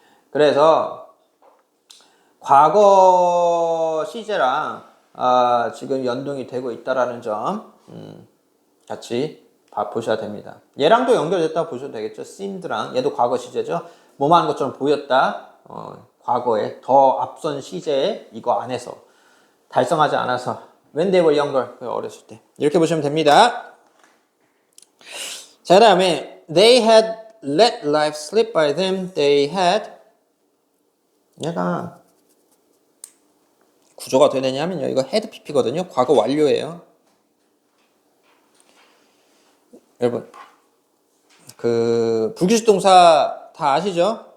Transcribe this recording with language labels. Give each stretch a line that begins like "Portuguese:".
Korean: 그래서 과거 시제랑 지금 연동이 되고 있다라는 점 같이 보셔야 됩니다. 얘랑도 연결됐다고 보셔도 되겠죠. seemed랑 얘도 과거 시제죠. 뭐만 하는 것처럼 보였다. 과거에 더 앞선 시제에 이거 안에서 달성하지 않아서
English: when they were younger
Korean: 어렸을 때 이렇게 보시면 됩니다. 자, 그다음에
English: they had let life slip by them. They had
Korean: 얘가 구조가 어떻게 되냐면요. 이거 had pp거든요. 과거 완료예요. 여러분 그 불규칙 동사 다 아시죠?